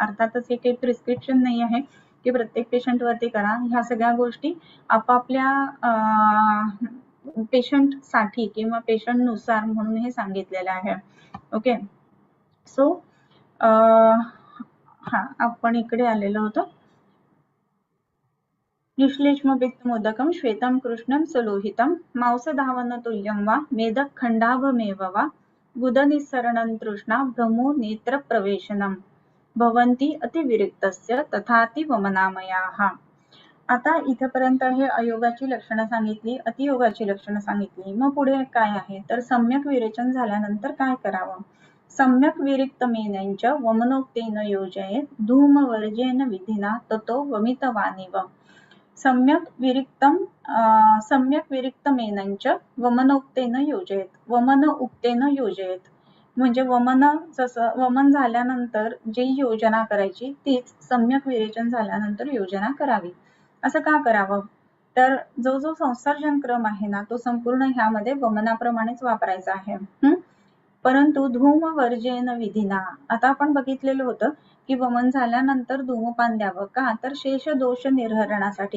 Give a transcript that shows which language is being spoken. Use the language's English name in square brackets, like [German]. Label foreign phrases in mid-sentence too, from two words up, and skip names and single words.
[Marathi] अर्थातच हे काही प्रिस्क्रिप्शन नाही आहे की प्रत्येक पेशंट वरती करा. ह्या सगळ्या गोष्टी आपापल्या पेशंट साठी किंवा पेशंट नुसार म्हणून हे सांगितलेलं आहे. [English] OK, so [Marathi] हा आपण इकडे आलेलो होतो. [Sanskrit] निश्लेष्मपित्तमोदकं श्वेतं कृष्णं सुलोहितं मांसधावन तुल्यं वा मेदखण्डाभमेव वा गुदनिस्सरणं तृष्णा भ्रमो नेत्रप्रवेशनं भवन्ति अतिविरिक्तस्य तथाति वमनामयाः. [Marathi] आता इथपर्यंत हे अयोगाची लक्षणं सांगितली, अतियोगाची लक्षणं सांगितली. मग पुढे काय आहे तर सम्यक विरेचन झाल्यानंतर काय करावं. [Sanskrit] सम्यक विरिक्तमेनंच वमनोक्तेन योजयेत् धूमवर्जेन विधिना ततो वमितवानिव. सम्यक विरिक्तमेनंच वमनोक्तेन योजयेत. वमन उक्तेन योजयेत [Marathi] म्हणजे वमन झाल्यानंतर जी योजना करायची तीच सम्यक विरेचन झाल्यानंतर योजना करावी. असं का करावं तर जो संसर्जन क्रम आहे ना तो संपूर्ण ह्यामध्ये वमनाप्रमाणेच वापरायचा आहे. परंतु [Sanskrit] धूमवर्जेन विधिना [Marathi] आता आपण बघितलेलं होतं की वमन झाल्यानंतर धूमपान द्यावं का तर शेषदोष निर्हरणासाठी.